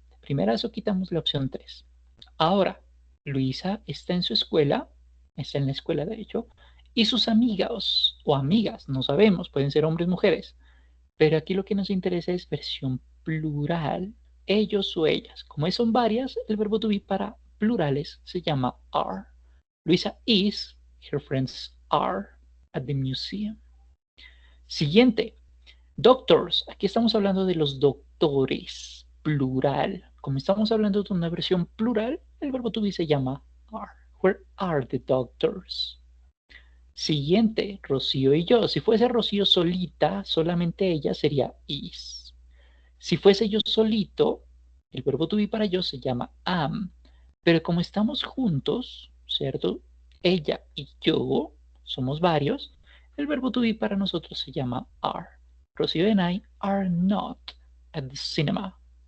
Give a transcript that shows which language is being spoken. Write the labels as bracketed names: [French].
[Spanish] De primerazo quitamos la opción 3. Ahora, Luisa está en su escuela, está en la escuela de hecho, y sus amigos o amigas, no sabemos, pueden ser hombres o mujeres, pero aquí lo que nos interesa es versión plural, ellos o ellas. Como son varias, el verbo to be para plurales se llama are. [English] Luisa is, her friends are at the museum. [Spanish] Siguiente, doctors. Aquí estamos hablando de los doctores, plural. Como estamos hablando de una versión plural, el verbo to be se llama are. [English] Where are the doctors? [Spanish] Siguiente, Rocío y yo. Si fuese Rocío solita, solamente ella sería is. Si fuese yo solito, el verbo to be para yo se llama am. Pero como estamos juntos, ¿cierto? Ella y yo somos varios, El verbo to be para nosotros se llama are. [English] Rocío and I are not at the cinema.